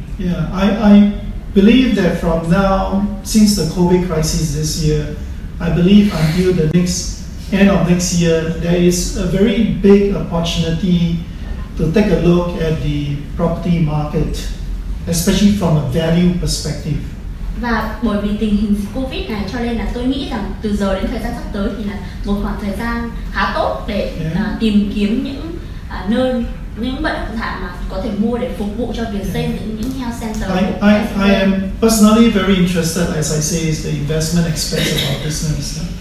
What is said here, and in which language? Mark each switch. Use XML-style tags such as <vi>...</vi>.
<en>Yeah, I believe that from now, since the COVID crisis this year, I believe until the end of next year, there is a very big opportunity to take a look at the property market, especially from a value perspective.</en> <vi>Và bởi vì tình hình Covid này cho nên là tôi nghĩ rằng từ giờ đến thời gian sắp tới thì là một khoảng thời gian khá tốt để tìm kiếm những bất động sản mà có thể mua để phục vụ cho việc xây dựng những health center.</vi> <en>I am personally very interested, as I say, is the investment aspect of our business.</en>